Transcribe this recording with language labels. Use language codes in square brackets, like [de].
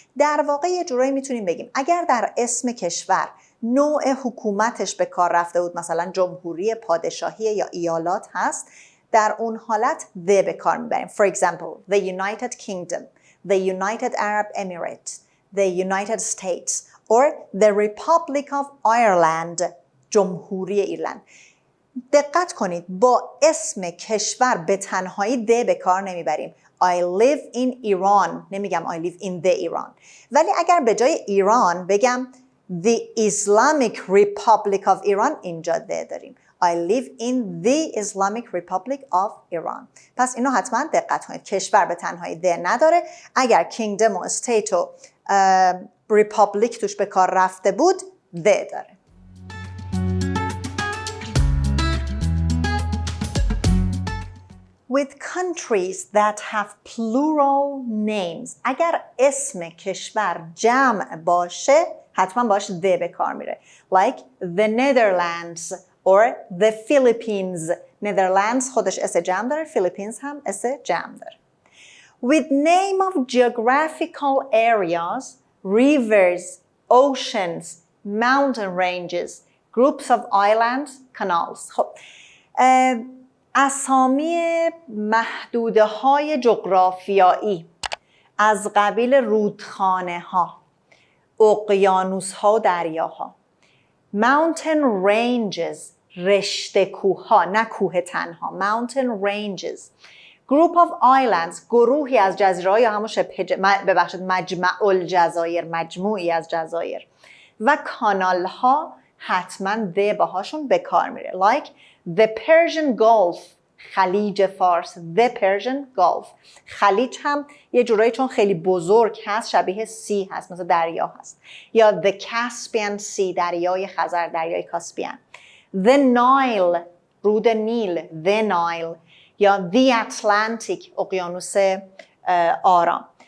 [fa] در واقع یه جورایی میتونیم بگیم اگر در اسم کشور نوع حکومتش به کار رفته بود، مثلا جمهوری، پادشاهی یا ایالات هست، در اون حالت the به کار میبریم. [en] For example, the United Kingdom, the United Arab Emirates, the United States or the Republic of Ireland, [fa] جمهوری ایرلند. دقت کنید با اسم کشور به تنهایی د به کار نمیبریم. [en] I live in Iran. [fa] نمیگم [en] I live in the Iran. [fa] ولی اگر به جای ایران بگم [en] the Islamic Republic of Iran، [fa] اینجا د داریم. [en] I live in the Islamic Republic of Iran. [fa] پس اینو حتما دقت کنید. کشور به تنهایی د نداره. اگر kingdom و state و republic توش به کار رفته بود د داره. [en] With countries that have plural names. [fa] اگر اسم کشور جمع باشه حتما باش the به کار میره. [en] Like the Netherlands or the Philippines. [fa] Netherlands خودش اس جمع داره، Philippines هم اس جمع داره. [en] With name of geographical areas, rivers, oceans, mountain ranges, groups of islands, canals. [fa] خب اسامی محدوده های جغرافیایی از قبیل رودخانه ها، اقیانوس ها و دریاها. [en] Mountain ranges، [fa] رشته کوه ها، نه کوه تنها. [en] Mountain ranges. Group of islands، [fa] گروهی از جزیره یا همون مجمع الجزایر، مجموعی از جزایر. و کانال ها حتما د باهاشون به کار میره. [en] Like the Persian Gulf، [fa] خلیج فارس the Persian Gulf. خلیج هم یه جورایی چون خیلی بزرگ هست شبیه سی هست، مثل دریا هست. یا the Caspian Sea، دریای خزر، دریای کاسپیان. the Nile، رود نیل the Nile. یا the Atlantic، اقیانوس آرام.